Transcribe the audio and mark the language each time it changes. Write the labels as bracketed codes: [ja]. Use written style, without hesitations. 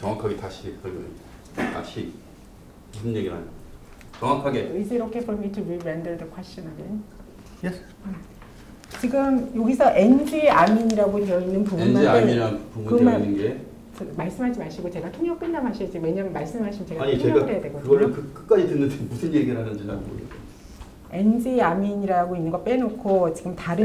[ko] 정확하게 다시 무슨 얘기를 하냐? 정확하게 [en] Is it okay for me to re-render the question again? Yes. [ko] 지금 여기서 NG 아민이라고 되어 있는 부분만 NG 아미랑 부분 되어 있는 게 말씀하지 마시고 제가 통역 끝나면 하셔야지. 왜냐면 말씀하시면 제가 아니 통역을 제가 해야 되거든요. 그거를 끝까지 듣는데 무슨 얘기를 하는지 잘 모르겠어요. NG 아민이라고 있는 거 빼놓고 지금 다른